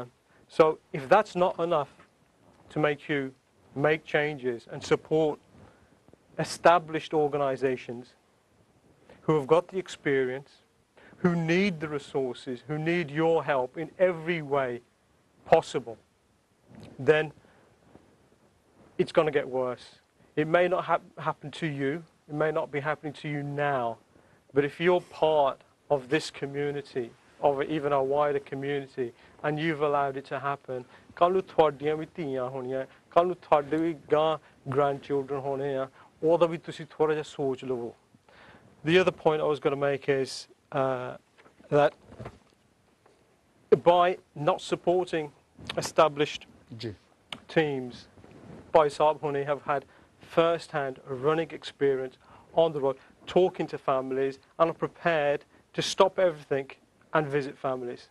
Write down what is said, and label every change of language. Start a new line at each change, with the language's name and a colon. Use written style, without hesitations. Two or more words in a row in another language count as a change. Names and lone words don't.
English: So if that's not enough to make you make changes and support established organizations who have got the experience, who need the resources, who need your help in every way possible, then it's going to get worse. It may not happen to you. It may not be happening to you now, but if you're part of this community, of even a wider community, and you've allowed it to happen,
Punjabi: ਕੱਲ੍ਹ ਥੋਡੀਆਂ ਵੀ ਧੀਆਂ ਹੋਣੀਆਂ, ਕੱਲ੍ਹ ਥੋਡੇ ਵੀ grandchildren ਹੋਣੇ ਆ, ਓਦਾ ਵੀ ਤੁਸੀਂ ਥੋੜ੍ਹਾ ਜਿਹਾ ਸੋਚ ਲਵੋ.
English: The other point I was going to make is that by not supporting established teams, Bhai Sahib Hone have had first-hand running experience on the road, talking to families, and are prepared to stop everything and visit families.